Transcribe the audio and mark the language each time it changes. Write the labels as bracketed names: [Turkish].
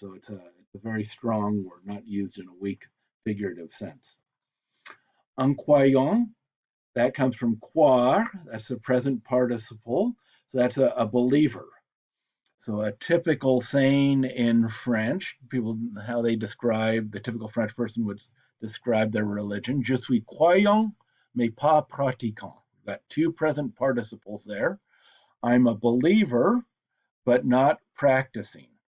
[English] So it's a very strong word, not used in a weak figurative sense. Incroyant That comes from croire, that's the present participle. So that's a believer. So a typical saying in French, people how they describe the typical French person would describe their religion. [French] Je suis croyant, mais pas pratiquant. [English] We've got two present participles there. I'm a believer, but not practicing.